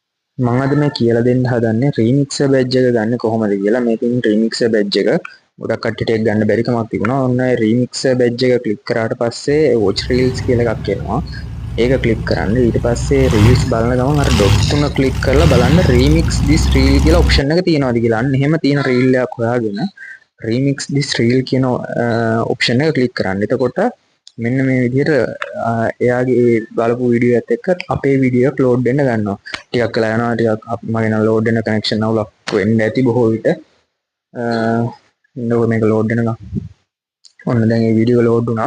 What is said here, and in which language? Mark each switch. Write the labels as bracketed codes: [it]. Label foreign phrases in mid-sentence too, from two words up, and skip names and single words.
[si] මම අද මේ කියලා දෙන්න හදන්නේ රීමික්සර් බැජ් එක ගන්න කොහොමද කියලා. මේකෙන් රීමික්සර් බැජ් එක ගොඩක් කට්ටියට ඒක ගන්න බැරි කමක් තිබුණා. ඔන්න රීමික්සර් බැජ් එක ක්ලික් කරාට පස්සේ [en] watch reels [si] කියලා එකක් එනවා. ඒක ක්ලික් කරන්න. ඊට පස්සේ reels බලන ගමන් අර ඩොට් තුන ක්ලික් කරලා බලන්න [en] remix this reel [si] කියලා ඔප්ෂන් එක තියෙනවද කියලා. අන්න එහෙම තියෙන reel එකක් හොයාගෙන [en] remix this reel [si] කියන ඔප්ෂන් එක ක්ලික් කරන්න. එතකොට මෙන්න මේ විදිහට එයාගේ බලපු වීඩියෝ එකත් එක්ක අපේ වීඩියෝ එක ලෝඩ් වෙන්න ගන්නවා. ටිකක් වෙලා යනවා. ටිකක් මගේ නම් ලෝඩ් වෙන කනෙක්ෂන් අවුලක් වෙන්න ඇති බොහෝ විට. නෝ මේක ලෝඩ් වෙනවා. ඔන්න දැන් මේ වීඩියෝ ලෝඩ් වුණා.